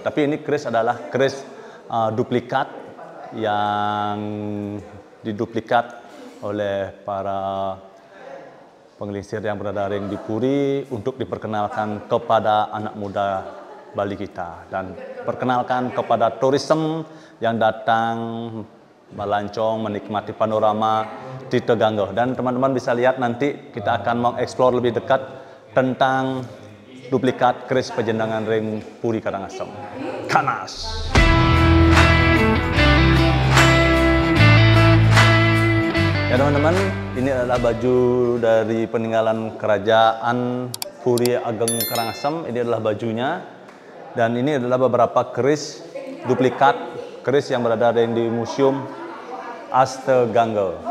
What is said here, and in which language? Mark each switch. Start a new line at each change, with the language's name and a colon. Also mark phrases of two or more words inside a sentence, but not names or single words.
Indonesian: Tapi ini keris adalah keris duplikat yang diduplikat oleh para penggelincir yang berada di Puri untuk diperkenalkan kepada anak muda Bali kita dan perkenalkan kepada turisme yang datang melancong menikmati panorama Tirtogangga. Dan teman-teman bisa lihat nanti kita akan mengeksplor lebih dekat tentang duplikat keris pejendangan ring Puri Karangasem. Kanas! Ya teman-teman, ini adalah baju dari peninggalan kerajaan Puri Ageng Karangasem. Ini adalah bajunya dan ini adalah beberapa keris duplikat keris yang berada di Museum Astegangga.